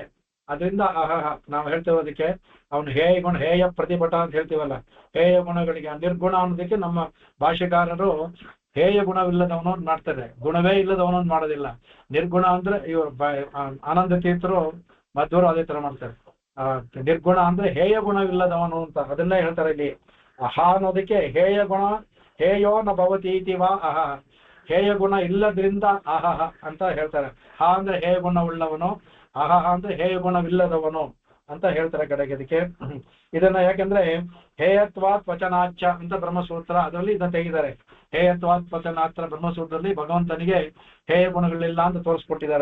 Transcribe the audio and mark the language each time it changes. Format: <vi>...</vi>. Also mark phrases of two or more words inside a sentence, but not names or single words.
<kn>ಅದರಿಂದ ಅಹಹ ನಾವು ಹೇಳ್ತಿರೋದಕ್ಕೆ ಅವನು ಹೇಯ ಪ್ರತಿಭಟ ಅಂತ ಹೇಳ್ತೀವಲ್ಲ, ಹೇಯ ಗುಣಗಳಿಗೆ ನಿರ್ಗುಣ ಅನ್ನೋದಕ್ಕೆ ನಮ್ಮ ಭಾಷೆಕಾರರು ಹೇಯ ಗುಣವಿಲ್ಲದವನು ಮಾಡ್ತಾರೆ, ಗುಣವೇ ಇಲ್ಲದವನೊಂದು ಮಾಡೋದಿಲ್ಲ. ನಿರ್ಗುಣ ಅಂದ್ರೆ ಇವರು ಆನಂದ ತೀರ್ಥರು ಮಧ್ವರು ಅದೇ ತರ ಮಾಡ್ತಾರೆ. ನಿರ್ಗುಣ ಅಂದ್ರೆ ಹೇಯ ಗುಣವಿಲ್ಲದವನು ಅಂತ ಅದನ್ನೇ ಹೇಳ್ತಾರೆ ಇಲ್ಲಿ. ಅನ್ನೋದಕ್ಕೆ</kn> <sa>ಹೇಯೋ ನ ಭವತಿ ಇತಿ ವಾ ಅಹ,</sa> <kn>ಹೇಯ ಗುಣ ಇಲ್ಲದ್ರಿಂದ ಅಹಹ ಅಂತ ಹೇಳ್ತಾರೆ. ಅಂದ್ರೆ ಹೇಯ ಗುಣ ಉಳ್ಳವನು, ಅಹಹ ಅಂದ್ರೆ ಹೇಯ ಗುಣವಿಲ್ಲದವನು ಅಂತ ಹೇಳ್ತಾರೆ ಕಡೆಗೆ. ಅದಕ್ಕೆ ಇದನ್ನ ಯಾಕಂದ್ರೆ</kn> <sa>ಹೇಯತ್ವಾತ್ ವಚನಾಚ</sa> <kn>ಅಂತ ಬ್ರಹ್ಮಸೂತ್ರ ಅದರಲ್ಲಿ ಇದನ್ನ ತೆಗಿದ್ದಾರೆ.</kn> <sa>ಹೇಯತ್ವಾತ್ ವಚನಾಚ</sa> <kn>ಬ್ರಹ್ಮಸೂತ್ರದಲ್ಲಿ ಭಗವಂತನಿಗೆ ಹೇಯ ಗುಣಗಳಿಲ್ಲ ಅಂತ ತೋರಿಸ್ಕೊಟ್ಟಿದ್ದಾರೆ.</kn>